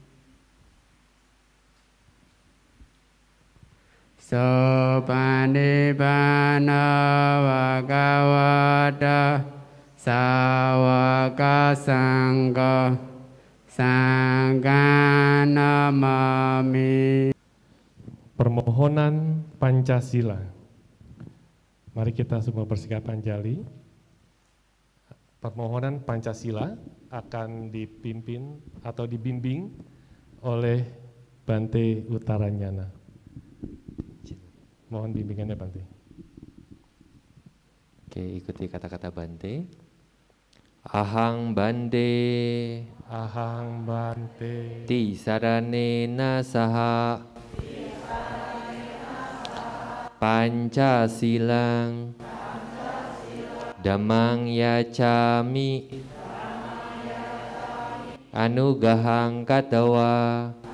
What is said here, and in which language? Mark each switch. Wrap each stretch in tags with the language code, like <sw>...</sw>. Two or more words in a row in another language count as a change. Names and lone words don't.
<pi>Sopanipana bhagavata sawaka sangha sangha namami.</pi> <id>Permohonan Pancasila. Mari kita semua bersikap anjali. Permohonan Pancasila akan dipimpin atau dibimbing oleh Bante Utaranyana. Mohon bimbingannya Bante. Oke, ikuti kata-kata Bante.</id> <pi>Ahang Bante, Ahang Bante, Tisaranena saha Pancasilang Dhammang yacami Anugahang katawa</pi>